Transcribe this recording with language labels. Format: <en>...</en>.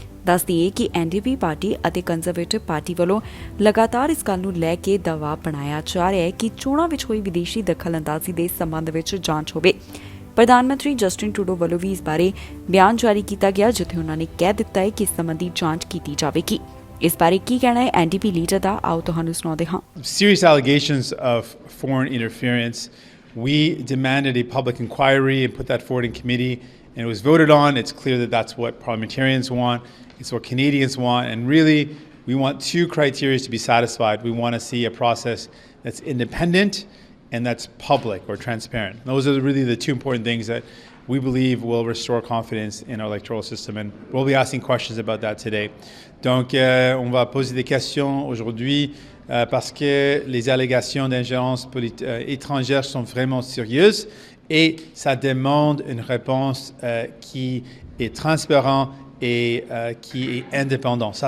<pa>ਦੱਸ ਦਈਏ ਕਿ ਐਨਡੀਪੀ ਪਾਰਟੀ ਅਤੇ ਕੰਜ਼ਰਵੇਟਿਵ ਪਾਰਟੀ ਵੱਲੋਂ ਲਗਾਤਾਰ ਇਸ ਗੱਲ ਨੂੰ ਲੈ ਕੇ ਦਬਾਅ ਬਣਾਇਆ ਜਾ ਰਿਹਾ ਹੈ ਕਿ ਚੋਣਾਂ ਵਿੱਚ ਹੋਈ ਵਿਦੇਸ਼ੀ ਦਖਲਅੰਦਾਜ਼ੀ ਦੇ ਸੰਬੰਧ ਵਿੱਚ ਜਾਂਚ ਹੋਵੇ। ਪ੍ਰਧਾਨ ਮੰਤਰੀ ਜਸਟਿਨ ਟਰੂਡੋ ਵੱਲੋਂ ਵੀ ਇਸ ਬਾਰੇ ਬਿਆਨ ਜਾਰੀ ਕੀਤਾ ਗਿਆ, ਜਿੱਥੇ ਉਹਨਾਂ ਨੇ ਕਹਿ ਦਿੱਤਾ ਹੈ ਕਿ ਇਸ ਸੰਬੰਧੀ ਜਾਂਚ ਕੀਤੀ ਜਾਵੇਗੀ। ਇਸ ਬਾਰੇ ਕੀ ਕਹਿਣਾ ਹੈ ਐਨਡੀਪੀ ਲੀਡਰ ਦਾ, ਆਓ ਤੁਹਾਨੂੰ ਸੁਣਾਉਂਦੇ ਹਾਂ।</pa> <en>Serious allegations of foreign interference. We demanded a public inquiry and put that forward in committee, and it was voted on. It's clear that that's what parliamentarians want. It's what Canadians want, and really we want 2 criteria to be satisfied. We want to see a process that's independent and that's public or transparent. Those are really the 2 important things that we believe will restore confidence in our electoral system, and we'll be asking questions about that today.</en> <fr>Donc, on va poser des questions aujourd'hui parce que les allégations d'ingérence étrangère sont vraiment sérieuses et ça demande une réponse qui est transparente et qui est indépendante.</fr>